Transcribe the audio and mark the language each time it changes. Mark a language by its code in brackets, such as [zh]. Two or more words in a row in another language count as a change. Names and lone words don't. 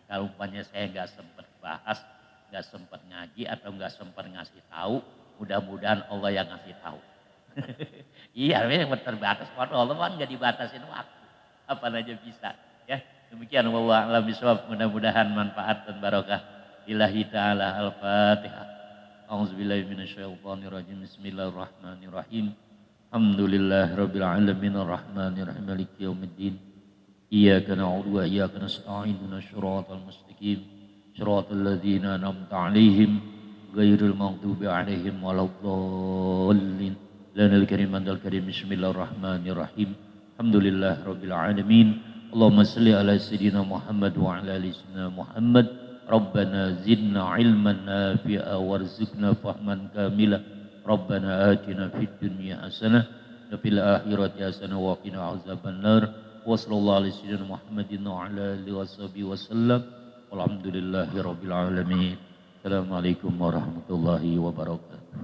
[id] Kalau umpamanya saya nggak sempat bahas, nggak sempat ngaji atau nggak sempat ngasih tahu, mudah-mudahan Allah yang ngasih tahu. Iya, memang terbatas. Waduh, Allah kan nggak dibatasin waktu, apa aja bisa. Ya, demikian [ar] والله أعلم بالصواب. [id] Mudah-mudahan manfaat dan barokah. [ar] لله تعالى الفاتحة أعوذ بالله من الشيطان الرجيم. بسم الله الرحمن الرحيم الحمد لله رب العالمين الرحمن الرحيم مالك يوم الدين. إياك نعبد وإياك نستعين اهدنا الصراط المستقيم. صراط الذين أنعمت عليهم غير المغضوب عليهم ولا الضالين. لنا الكريم عند الكريم بسم الله الرحمن الرحيم. الحمد لله رب العالمين اللهم صل على سيدنا محمد وعلى آل سيدنا محمد. ربنا زدنا علما نافعا وارزقنا فهما كاملا. ربنا آتنا في الدنيا حسنة وفي الآخرة حسنة وقنا عذاب النار. وصلى الله على سيدنا محمد وعلى آله وصحبه وسلم. والحمد لله رب العالمين السلام عليكم ورحمة الله وبركاته.